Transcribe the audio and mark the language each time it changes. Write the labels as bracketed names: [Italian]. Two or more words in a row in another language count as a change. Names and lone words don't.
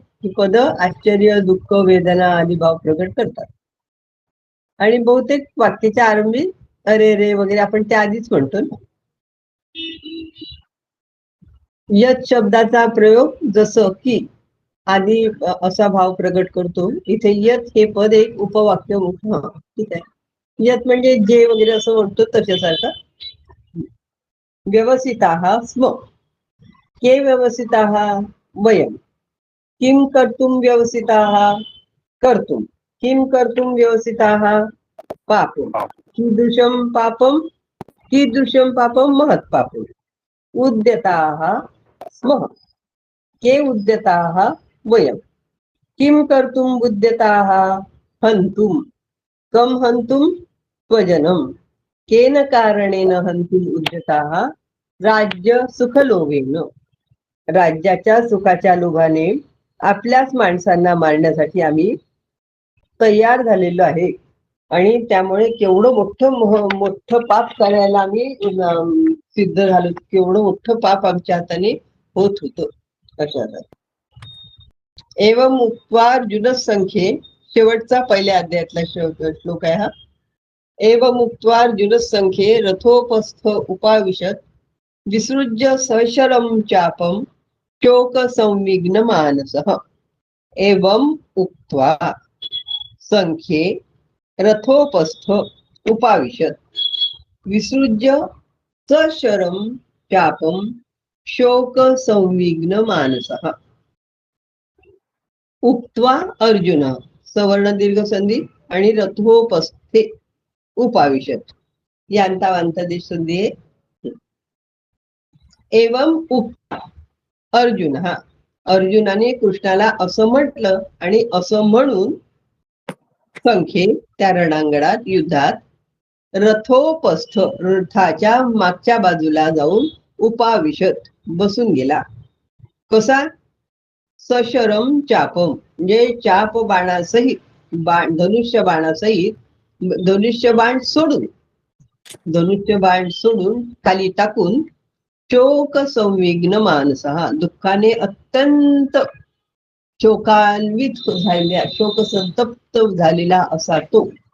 [Marathi] ही पद आश्चर्य दुःख वेदना आदी भाव प्रकट करतात आणि बहुतेक वाक्याच्या आरंभी अरे रे वगैरे आपण त्या आधीच म्हणतो ना. यत शब्दाचा प्रयोग जसं की आधी असा भाव प्रकट करतो. इथे यत हे पद एक उपवाक्य मोठं. ठीक आहे. यत म्हणजे जे वगैरे असं म्हणतो तशासारखं. [Sanskrit] व्यवसिताः स्म के व्यवसिताः वयम किं कर्तुं व्यवसिताः कर्तुं किं कर्तुं व्यवसिताः पापं कीदृशं पापं महत् पापम् उद्यताः स्मः के उद्यताः वयं किं कर्तुं उद्यताः हन्तुं कं हन्तुं स्वजनं केन कारणेन हन्तुम् उद्यताः राज्य सुखलोभेन [Marathi] राज्याच्या सुखाच्या लोभाने आपल्याच माणसांना मारण्यासाठी आम्ही तयार झालेलो आहे आणि त्यामुळे केवढं मोठं पाप करायला आम्ही सिद्ध झालो. केवढं मोठं पाप आमच्या हाताने होत होतं. अशा [Sanskrit] एवं उक्त्वा अर्जुनसंख्ये [Marathi] शेवटचा पहिल्या अध्यायातला श्लोक आहे हा. [Sanskrit] एवं उक्त्वा अर्जुनसंख्ये रथोपस्थ उपाविशत विसृज्य सशरम चापम शोक संविघ्न मानसः एवं उक्त्वा संख्ये रथोपस्थ उपाविशत विसृज्य सशरम चापम शोक संविघ्न मानसः [Marathi] उक्त्वा अर्जुन सवर्ण दीर्घ संधी आणि रथोपस्थे उपाविशत यांता वांता देश संधी आहे. [Sanskrit] एवं उक्ता अर्जुन [Marathi] हा अर्जुनाने कृष्णाला असं म्हटलं आणि असं म्हणून संख्ये त्या रणांगणात युद्धात रथोपस्थ रथाच्या मागच्या बाजूला जाऊन उपाविशत बसून गेला. कसा [Sanskrit] सशरम चापम [Marathi] म्हणजे चाप बाणासहित धनुष्य सोडून खाली टाकून [Sanskrit] शोक संविघ्न मानसः [Marathi] दुःखाने अत्यंत शोकान्वित झालेला शोक संतप्त झालेला असा तो